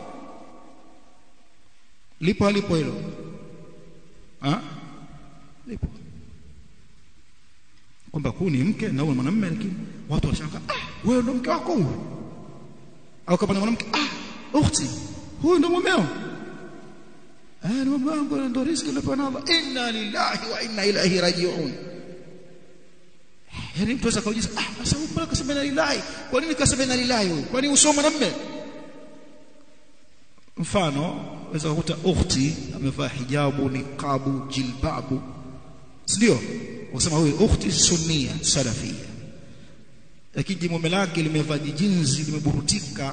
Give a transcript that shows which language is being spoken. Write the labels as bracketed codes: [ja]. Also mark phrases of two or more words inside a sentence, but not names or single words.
[sw] Lipo hilo? Lipo. Kwamba huyu ni mke na huyu mwanamume, lakini watu washangaa, wewe ndo mke wako huyu? Au kama ni mwanamke, ukhti, huyu ndo mumeo? Ni mume wangu, ndo riziki aliyopewa na Allah. [ar] إنا لله وإنا إليه راجعون. [sw] Yani mtu akajiuliza, sasa mbona kasema [ar] إنا لله? [sw] Kwa nini kasema [ar] إنا لله [sw] huyu? Kwani usome mwanamume? Mfano waweza kukuta ukhti amevaa hijabu, niqabu, jilbabu, ndio wasema huyu ukhti sunnia salafia, lakini mume lake limevaa jinzi, limeburutika.